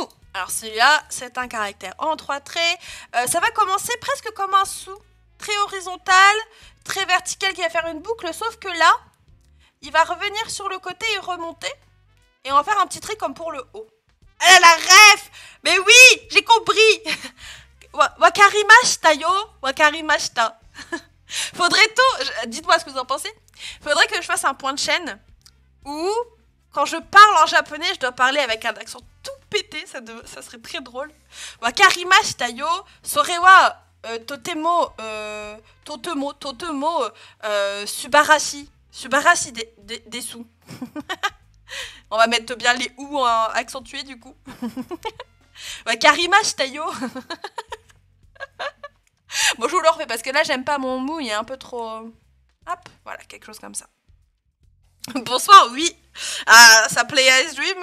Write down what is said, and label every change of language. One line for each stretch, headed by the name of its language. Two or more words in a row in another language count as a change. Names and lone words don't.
French: Alors celui-là, c'est un caractère en 3 traits. Ça va commencer presque comme un sou. Très horizontal, très vertical qui va faire une boucle, sauf que là, il va revenir sur le côté et remonter. Et on va faire un petit trait comme pour le haut. Elle a la ref. Mais oui, j'ai compris.
Japanese: 分かりましたよ、分かりました.
French: Faudrait tout... Dites-moi ce que vous en pensez. Faudrait que je fasse un point de chaîne où, quand je parle en japonais, je dois parler avec un accent tout pété. Ça serait très drôle.
Japanese: 分かりましたよ、それはとても、素晴らしい. 素晴らしいです.
French: On va mettre bien les ou accentués du coup.
Japanese: 分かりましたよ.
French: Bon, je vous le refais parce que là, j'aime pas mon mou, il est un peu trop... Hop, voilà, quelque chose comme ça. Bonsoir, oui. Ça plaît Ice Dream.